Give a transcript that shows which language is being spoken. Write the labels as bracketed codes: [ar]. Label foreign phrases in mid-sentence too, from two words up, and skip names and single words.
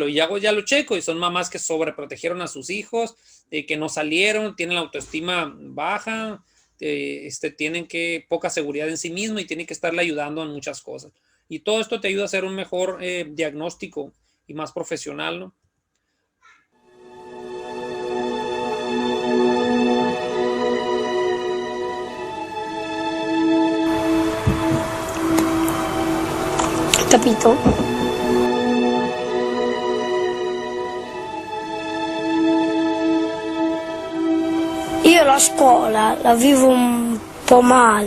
[es] Y ya lo checo, y son mamás que sobreprotegieron a sus hijos, que no salieron, tienen la autoestima baja, tienen poca seguridad en sí mismo y tienen que estarle ayudando en muchas cosas. Y todo esto te ayuda a hacer un mejor diagnóstico y más profesional, ¿no? [it] Capito? Io la scuola la vivo un po' male.